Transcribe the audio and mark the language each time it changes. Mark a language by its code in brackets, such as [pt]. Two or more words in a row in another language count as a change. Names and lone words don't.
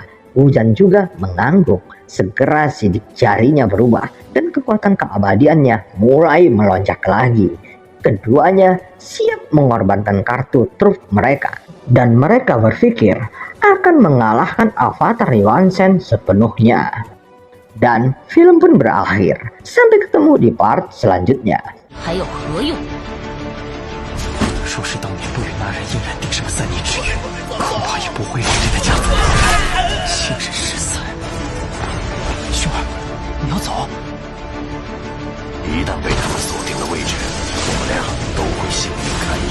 [id] Wuzhan juga mengangguk. Segera sidik jarinya berubah dan kekuatan keabadiannya mulai melonjak lagi. Keduanya siap mengorbankan kartu truf mereka, dan mereka berpikir akan mengalahkan avatar Yuan Shen sepenuhnya. Dan film pun berakhir. Sampai ketemu di part selanjutnya. [zh] 还有何用？若是当年陆羽那人硬然定什么3年之约，恐怕也不会让这个家族幸甚失散。兄儿，你要走？一旦被他们锁定了位置，我们俩都会性命堪忧。